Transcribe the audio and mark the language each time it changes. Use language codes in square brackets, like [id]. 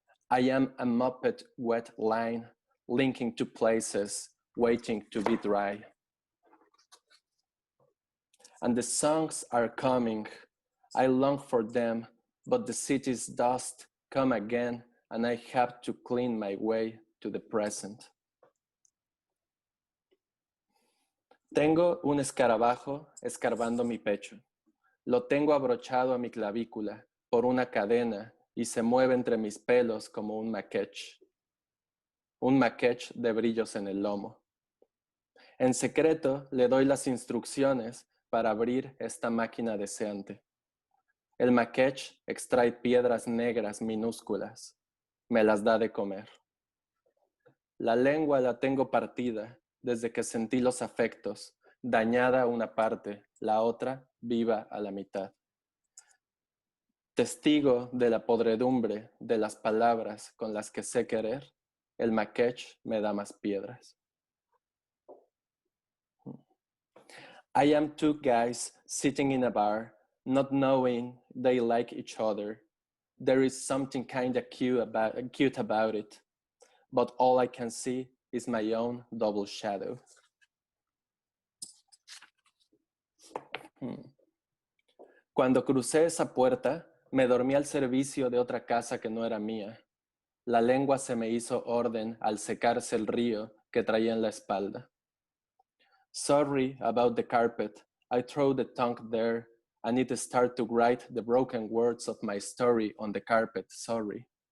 [en] I am a moped wet line, linking to places, waiting to be dry. And the songs are coming. I long for them, but the city's dust come again, and I have to clean my way to the present. [es] Tengo un escarabajo escarbando mi pecho. Lo tengo abrochado a mi clavícula por una cadena y se mueve entre mis pelos como un maquetch. Un maquetch de brillos en el lomo. En secreto le doy las instrucciones para abrir esta máquina deseante. El maquetch extrae piedras negras minúsculas. Me las da de comer. La lengua la tengo partida desde que sentí los afectos, dañada una parte, la otra viva a la mitad. Testigo de la podredumbre de las palabras con las que sé querer, el maquetch me da más piedras. [en] I am 2 guys sitting in a bar, not knowing they like each other. There is something kind of cute about it, but all I can see is my own double shadow. [es] Cuando crucé esa puerta, me dormí al servicio de otra casa que no era mía. La lengua se me hizo orden al secarse el río que traía en la espalda. [en] Sorry about the carpet. I throw the tongue there. I need to start to write the broken words of my story on the carpet. Sorry.